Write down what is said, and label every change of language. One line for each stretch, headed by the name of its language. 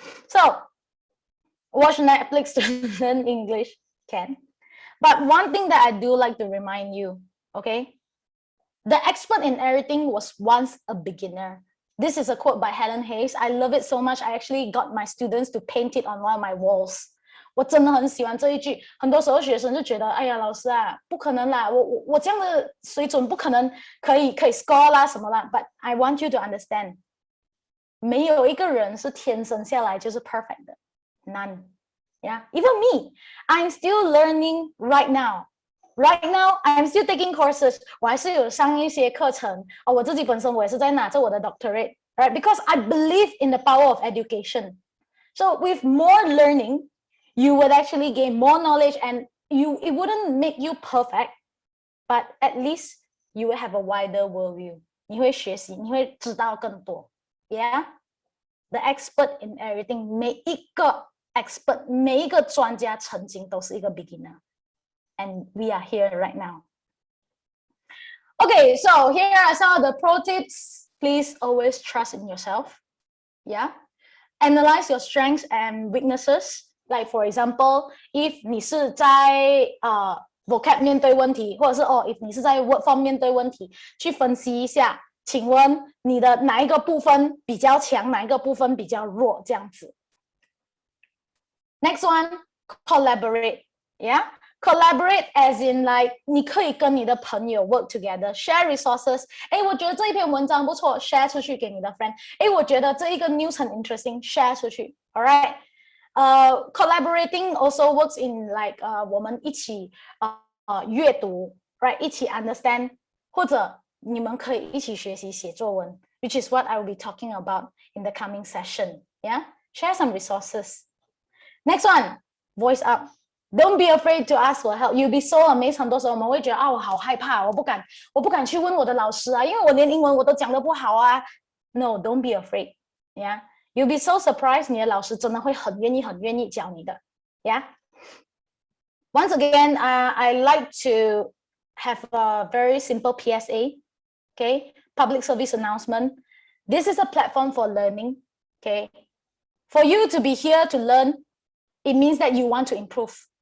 English: So, watch Netflix to learn English. Can. But one thing that I do like to remind you, okay? The expert in everything was once a beginner. This is a quote by Helen Hayes. I love it so much. I actually got my students to paint it on one of my walls.
Chinese: 我真的很喜欢这一句。很多时候学生就觉得，哎呀，老师啊，不可能啦，我这样的水准不可能可以 score 啦什么啦。
English: But I want you to understand，
Chinese: 没有一个人是天生下来就是 perfect 的 ，none.
English: Yeah, even me, I'm still learning right now. Right now, I'm still taking courses.
Chinese: 我还是有上一些课程。我自己本身我也是在拿着我的 doctorate, right?
English: Because I believe in the power of education. So with more learning, you would actually gain more knowledge, and it wouldn't make you perfect, but at least you will have a wider worldview.
Chinese: 你会学习，你会知道更多。
English: Yeah, the expert in everything.
Chinese: 每一个 expert, 每一个专家曾经都是一个 beginner.
English: And we are here right now. Okay, so here are some of the pro tips. Please always trust in yourself. Yeah. Analyze your strengths and weaknesses.
Chinese: Like for example, if 你是在vocab 面对问题，或者是if 你是在 word form 面对问题，去分析一下，请问你的哪一个部分比较强，哪一个部分比较弱，这样子。
English: Next one, collaborate. Yeah. Collaborate as in like
Chinese: 你可以跟你的朋友
English: work together, share resources.
Chinese: 诶，我觉得这一篇文章不错 share 出去给你的 friend. 诶，我觉得这一个 news 很 interesting, share 出去 alright.
English: Collaborating also works in like
Chinese: 我们一起阅读
English: right 一起 understand
Chinese: 或者你们可以一起学习写作文
English: which is what I will be talking about in the coming session. Yeah, share some resources. Next one, voice up. Don't be afraid to ask for help. You'll be so amazed.
Chinese: 很多时候我们会觉得我好害怕，我不敢去问我的老师啊，因为我连英文我都讲得不好啊。
English: No, don't be afraid. Yeah, you'll be so surprised.
Chinese: 你的老师真的会很愿意教你的。
English: Yeah. Once again, I like to have a very simple PSA. Okay, public service announcement. This is a platform for learning. Okay, for you to be here to learn, it means that you want to improve.